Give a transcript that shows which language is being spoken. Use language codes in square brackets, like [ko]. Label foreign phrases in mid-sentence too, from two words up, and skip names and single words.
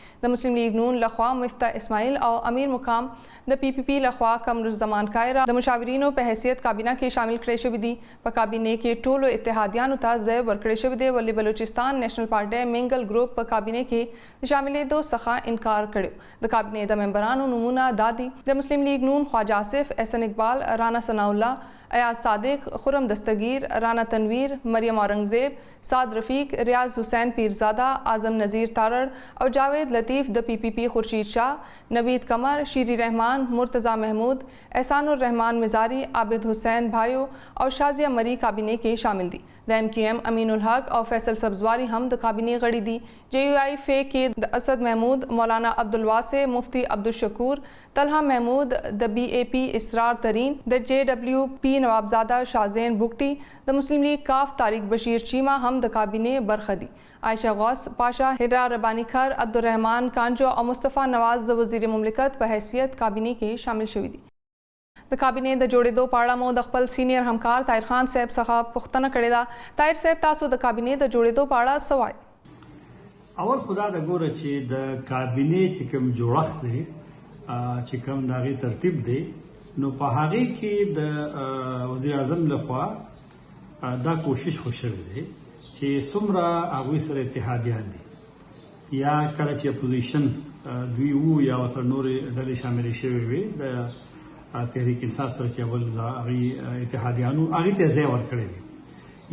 [ps] د مسلم لیگ نون لخوا مفتاح اسماعیل او امیر مقام د PPP لخوا قمرالزمان کایرا د مشاورینو په حیثیت کابینه کې شامل کړي شوی دي. په کابینه کې ټولو اتحادیانو ته ځای ورکړی شوی دی. ولې بلوچستان نېشنل پارټي منګل ګروپ په کابینه کې شاملېدو څخه انکار کړو. د کابینه د ممبرانو نمونه دادي د مسلم لیگ نون خواجه آصف، احسن اقبال، رانا ثناء الله، ایاز صادق، خرم دستگیر، رانا تنویر، مریم اورنگزیب، سعد رفیق، ریاض حسین پیرزادہ، اعظم نذیر تارڑ اور جاوید لطیف د PPP خورشید شاہ، نوید قمر، شیری رحمان، مرتضی محمود، احسان الرحمان مزاری، عابد حسین بھائیو اور شازیہ مری کابینه کې شامل دي. د MQM امین الحق او فیصل سبزواری هم د کابینه غړي دي. JUI فے کې د اسد محمود، مولانا عبدالواسع، مفتی عبدالشکور، طلحہ محمود، د BAP اسرار ترین، د JWP نوابزادہ شازین بگٹی، د مسلم لیگ کاف طارق بشیر چیمہ هم د کابینه برخه دي. عائشہ غوث پاشا، ہرا ربانی کھر، عبدالرحمان کانجو او مصطفی نواز د وزیر مملکت په حیثیت کابینه کې شامل شوي دي. د کابینه د جوړېدو په اړه مو د خپل سینیر همکار طاهر خان صاحب څخه پوښتنه کړې ده. طاهر صاحب، تاسو د کابینه د جوړېدو په اړه څه وایي؟ اول خدا د ګوره چې د کابینه چې کوم جوړښت دی، چې کوم د هغې ترتیب دی، نو په هغې کې د وزیر اعظم لخوا دا کوشش خو شوی دی چې څومره هغوی سره اتحادیان دي یا کله چې اپوزیشن دوی وو یا ورسره نورې ډلې شاملې شوې وې د تحریک انصاف سره چې اول هغې اتحادیانو هغې ته ځای ورکړی دی.